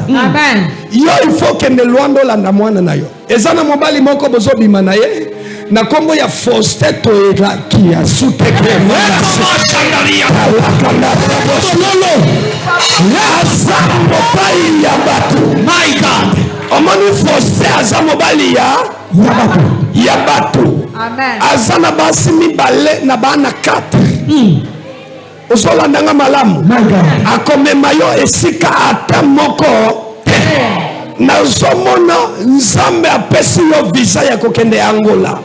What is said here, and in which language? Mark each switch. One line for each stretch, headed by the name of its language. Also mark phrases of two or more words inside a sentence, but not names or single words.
Lingala: Amen. Yo
French: il faut
Lingala: kende Luanda landa mwana na yo. Ezana mobali moko bozo bima na ye. Na kombo ya Fosteto elaki ya sutekre. Mobali ya batu.
English: My God.
Lingala: Omani Foste aza mobali ya batu. Amen. Azana basi mibale na bana 4. Osolandanga malamu.
English: My God.
Lingala: Akomema yo esika ata moko. Nazomona nzambe apesi yo visa ya kokende Angola.